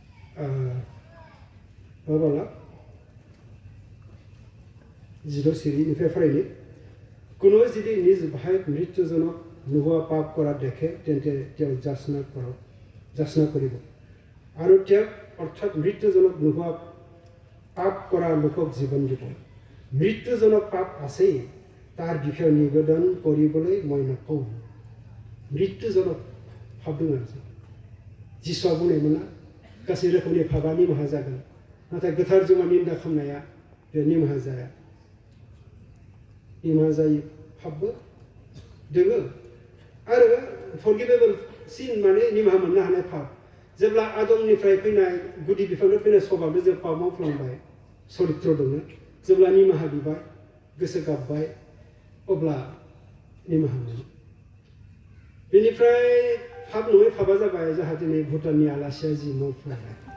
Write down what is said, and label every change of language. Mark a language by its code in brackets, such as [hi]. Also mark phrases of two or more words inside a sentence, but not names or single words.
[brx] माबाला 12 सिरिनिफ्राय फरायनि [as] কোনো যদি নিজ ভাইক মৃত্যুজনক নোহোৱা পাপ কৰা দেখে তেন্তে তেওঁ যাচনা কৰিব আৰু তেওঁক অৰ্থাৎ মৃত্যুজনক নোহোৱা পাপ কৰা লোকক জীৱন দিব মৃত্যুজনক পাপ আছেই তাৰ বিষয়ে নিবেদন কৰিবলৈ মই নকওঁ মৃত্যুজনক পাপ [brx] दङ आरो जिसुआ बुंनायमोना गासै रोखोमनि पापा निमाहा जागोन नाथाय गोथार जिउआ निन्दा खालामनाया बे निमाहा जाया निमाहा जायो पापबो दोङो आरो [en] forgivable sin [brx] माने निमाहा मोननो हानाय पाप जेब्ला आदमनिफ्राय फैनाय गुदि बिफांनिफ्राय फैनाय सबाबो जों पाप मावफ्लांबाय सरित्र दङ जेब्ला निमाहा बिबाय गोसो गाबबाय अब्ला निमाहा मोनो बेनिफ्राय पाप नङै पापा जाबाय जाहा दिनै भुटाननि आलासिया जि मावफ्लांबाय